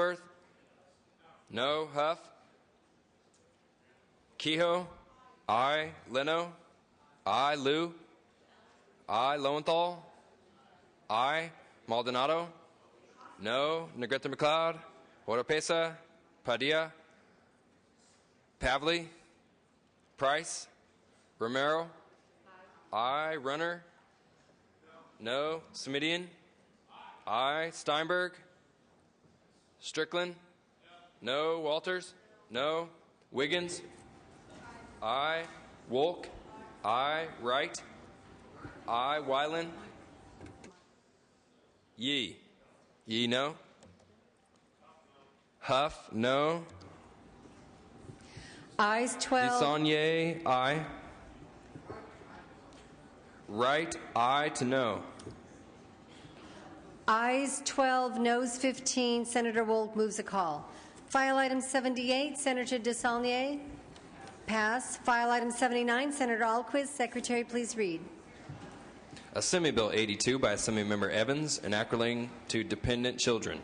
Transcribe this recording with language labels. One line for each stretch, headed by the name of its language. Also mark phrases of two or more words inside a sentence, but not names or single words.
English: Hollingsworth. No. Huff. Kehoe. I, Leno. I, Liu. I, Lowenthal. I, Maldonado. No, Negrete McLeod. Oropesa. Padilla. Pavley. Price. Romero. I, Runner. No, Smidian. I, Steinberg. Strickland. No, Walters. No, Wiggins. I, Wolk. I, Wright. I, Weiland. Yee. Yee, no. Huff, no. Ayes 12. Desaulnier, aye. Wright, aye to no. Ayes 12, noes 15. Senator Wolk moves a call. File item 78, Senator Desaulnier. Pass. File item 79, Senator Alquist. Secretary, please read. Assembly Bill 82 by Assemblymember Evans, enacting to dependent children.